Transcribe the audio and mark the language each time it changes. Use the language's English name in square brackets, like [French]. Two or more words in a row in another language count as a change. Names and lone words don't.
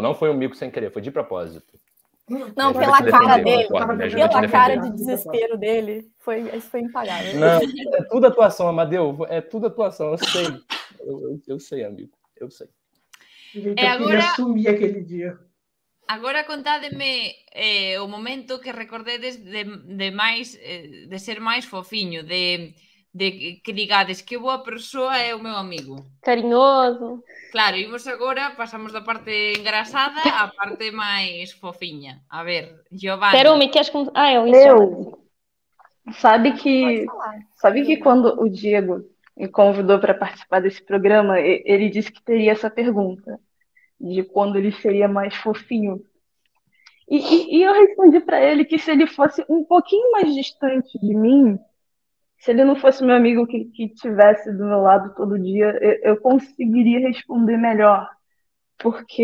[Portuguese] Não foi um mico sem querer, foi de propósito. Não, Me pela ajuda a te cara defender, dele, concorda? Me ajuda a te pela cara defender. de desespero dele, isso foi impagável. Não, é tudo atuação, Amadeu. É tudo atuação, eu sei. Eu sei, amigo. Eu sei. Gente, E eu agora- queria sumir aquele dia. [Galician] Agora contádeme o momento que recordedes de ser máis fofiño, de que digades que boa persoa é o meu amigo. [Portuguese] Carinhoso. [Galician] Claro, imos agora, pasamos da parte engrasada á parte máis fofiña. A ver, Giovanni. Terumi, [Portuguese] queres começar? Eu Eu. Sabe Pode que falar. quando o Diego me convidou para participar desse programa, ele disse que teria essa pergunta de quando ele seria mais fofinho. E eu respondi para ele que se ele fosse um pouquinho mais distante de mim, se ele não fosse meu amigo que estivesse do meu lado todo dia, eu conseguiria responder melhor.